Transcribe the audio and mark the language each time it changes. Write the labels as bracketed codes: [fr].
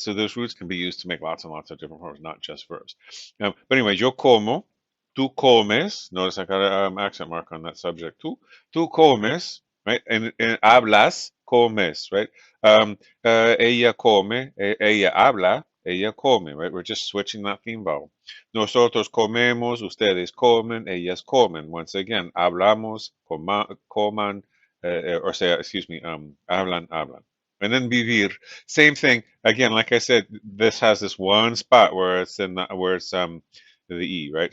[en] So those roots can be used to make lots and lots of different forms, not just verbs. But anyway, [es] yo como, tú comes. [en] Notice I got an accent mark on that subject. [es] Tú comes, right? And hablas, comes, right? Ella come, ella habla, ella come, right? [en] We're just switching that theme vowel. [es] Nosotros comemos, ustedes comen, ellas comen. [en] Once again, [es] hablamos, coman, [en] or say, excuse me, hablan. And then vivir, same thing. Again, like I said, this has this one spot where it's the e, right?